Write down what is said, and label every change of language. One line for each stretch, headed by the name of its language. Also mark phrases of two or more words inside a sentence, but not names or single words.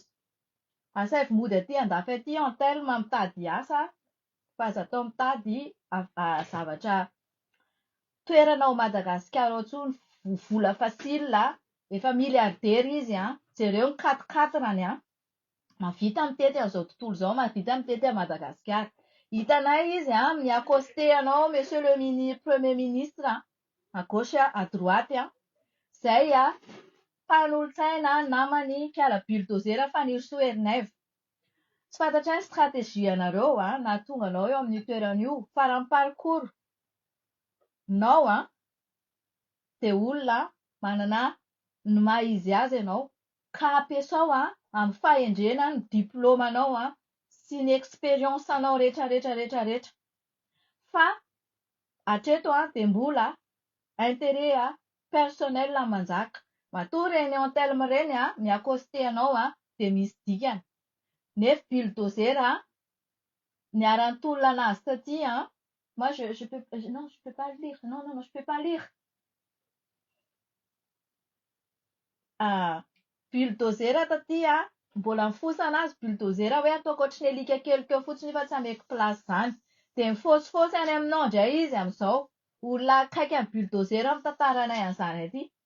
Malagasy: Asavy mody aty andafy aty antelma mitady asa fa aza atao mitady zavatra toerana ao Madagasikara ao intsony vola facile, efa miliardera izy jereo ny 4-4-rany mahavita mitety amin'izao tontolo izao, mahavita mitety à Madagasikara. Hitanay izy miakosté anao
French: monsieur le premier ministre à gauche à droite
Malagasy: izay mpanolontsaina namany mpiala bulldozer Fanirisoa Herinaivo. Tsy fantatra ny stratégie anareo nahatonga anao eo amin'ny toerana io, fa raha ny parcours nao dia olona manana ny maha izy azy ianao, ka ampiasao amin'ny fahendrena ny diplômanao sy ny expérience anao rehetra. Fa hatreto dia mbola
French: intérêt personnel
Malagasy: manjaka. Matoa reny antelma reny miakosté anao dia misy dikany. Nefa bulldozer niara-nitolona anazy taty
French: moi je peux pas lire. Non, je peux pas lire.
Malagasy: Bulldozer taty mbola mifosana azy bulldozer hoe ataoko ohatry ny alika kely teo fotsiny fa tsy ameko place izany. Dia mifosifosy any aminao indray izy amin'izao. Olona akaiky amin'ny bulldozer mitantaranay an'izany aty.